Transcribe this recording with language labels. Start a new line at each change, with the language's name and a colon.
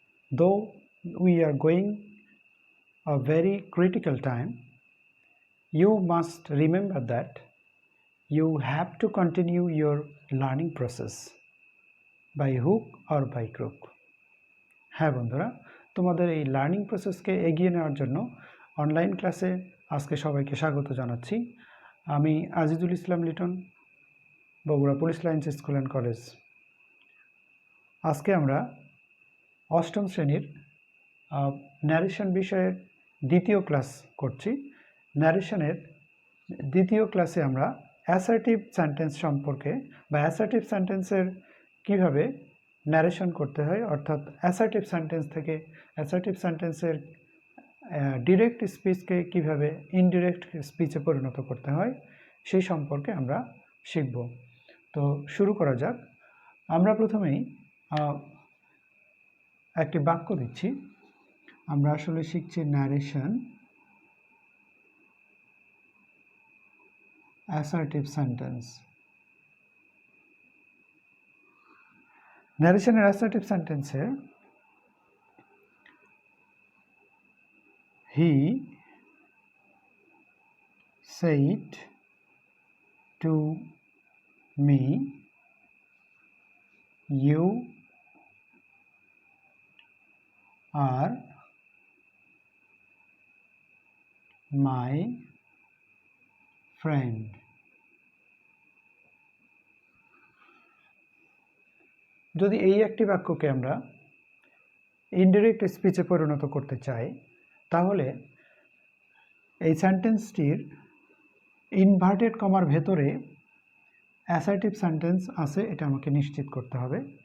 English: Though we are going a very critical time, you must remember that you have to continue your learning process by hook or by crook.
Bangla: হ্যাঁ বন্ধুরা, তোমাদের এই learning প্রসেসকে এগিয়ে নেওয়ার জন্য online ক্লাসে আজকে সবাইকে স্বাগত জানাচ্ছি। আমি Azizul Islam Liton, Bogura police lines school and college. আজকে আমরা অষ্টম শ্রেণীর ন্যারেশন বিষয়ের দ্বিতীয় ক্লাস করছি। ন্যারেশনের দ্বিতীয় ক্লাসে আমরা অ্যাসার্টিভ সেন্টেন্স সম্পর্কে বা অ্যাসার্টিভ সেন্টেন্সের কীভাবে ন্যারেশন করতে হয়, অর্থাৎ অ্যাসার্টিভ সেন্টেন্স থেকে অ্যাসার্টিভ সেন্টেন্সের ডিরেক্ট স্পিচকে কীভাবে ইনডিরেক্ট স্পিচে পরিণত করতে হয় সেই সম্পর্কে আমরা শিখব। তো শুরু করা যাক। আমরা প্রথমেই একটি বাক্য দিচ্ছি। আমরা আসলে শিখছি ন্যারেশন অ্যাসার্টিভ সেন্টেন্স। ন্যারেশনের অ্যাসার্টিভ সেন্টেন্সে
English: he said to me, you are my friend.
Bangla: যদি এই একটি বাক্যকে আমরা ইনডিরেক্ট স্পিচে পরিণত করতে চাই, তাহলে এই সেন্টেন্সটির ইনভার্টেড কমার ভেতরে অ্যাসার্টিভ সেন্টেন্স আছে এটা আমাকে নিশ্চিত করতে হবে।